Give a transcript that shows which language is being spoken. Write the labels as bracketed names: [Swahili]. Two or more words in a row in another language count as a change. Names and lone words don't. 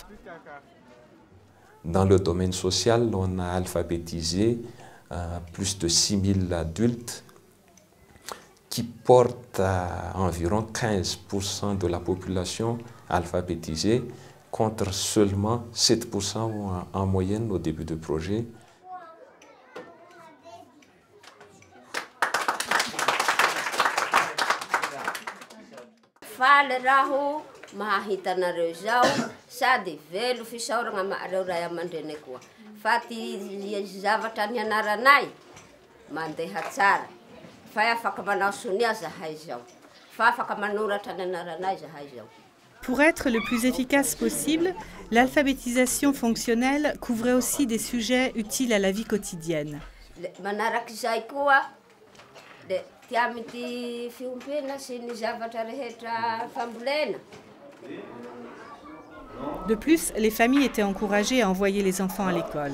[French] Dans le domaine social, on a alphabétisé plus de 6000 adultes qui portent environ 15% de la population alphabétisée contre seulement 7% en moyenne au début du projet. [Malagasy] Mahahitanareo zao sady velo fisaoragna amareo ray aman-dreny koa fa ty zavatra nianaranay mandeha tsara fa afaka manao sonia zahay zao fa afaka manoratra ny anaranay zahay zao. [French] Pour être le plus efficace possible, l'alphabétisation fonctionnelle couvrait aussi des sujets utiles à la vie quotidienne. De plus, les familles étaient encouragées à envoyer les enfants à l'école.